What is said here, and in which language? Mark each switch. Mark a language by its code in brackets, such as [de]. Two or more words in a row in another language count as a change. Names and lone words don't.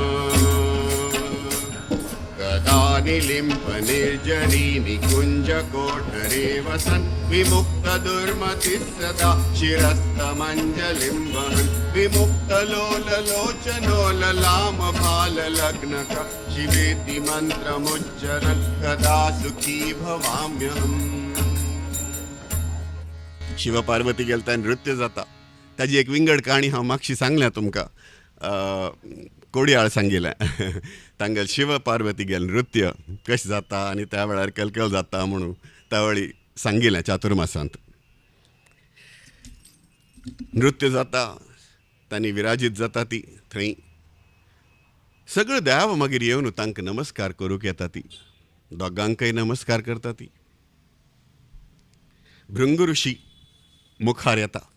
[sa] गदानिलिम्ब निर्जरी निकुञ्ज कोठरे वसन् विमुक्त दुर्मतिः सदा शिरस्तमञ्जलिं वहन् विमुक्तलोललोचनोललाम भाललग्नक शिवेति मन्त्रमुच्चरन् कदा सुखी भवाम्यहम् [kok] शिव पार्वती गेलता नृत्य जाता ताजी एक विंगड काणी हांव मागशी सांगल्या तुमकां कोडयाळ सांगिल्लें तांगेल शिव पार्वती गेल नृत्य कशें जाता आनी त्या वेळार कलकल जाता म्हणून त्या वेळी सांगिल्लें चातुर्मासांत नृत्य जाता तांणी विराजीत जाता ती थंय सगळे देव मागीर येवन तांकां नमस्कार करूंक येता ती दोगांकय नमस्कार करता ती भृंग ऋषी मुखार येता